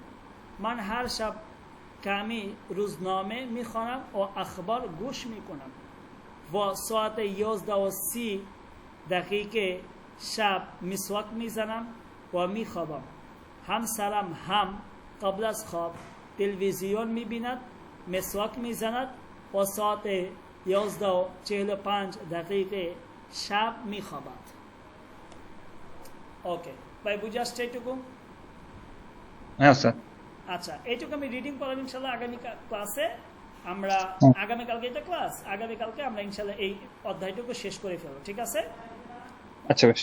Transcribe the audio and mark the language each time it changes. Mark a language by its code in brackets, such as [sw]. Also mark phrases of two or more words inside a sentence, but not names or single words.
[fa] من هر شب کمی روزنامه می خوانم و اخبار گوش می کنم و ساعت 11:30 دقیقه شب مسواک می زنم و می خوابم. همسرم هم قبل از خواب تلویزیون می بیند، مسواک می زند و ساعت 11:45 دقیقه شب می خوابد. [bn] ওকে ভাই বুঝে আসছে এইটুকু? হ্যাঁ স্যার। আচ্ছা, এইটুকু আমি রিডিং করলাম। ইনশাল্লাহ আগামী ক্লাসে আমরা আগামীকালকে এটা ক্লাস, আগামীকালকে আমরা ইনশাল্লাহ এই অধ্যায়টুকু শেষ করে ফেলবো, ঠিক আছে? আচ্ছা বেশ।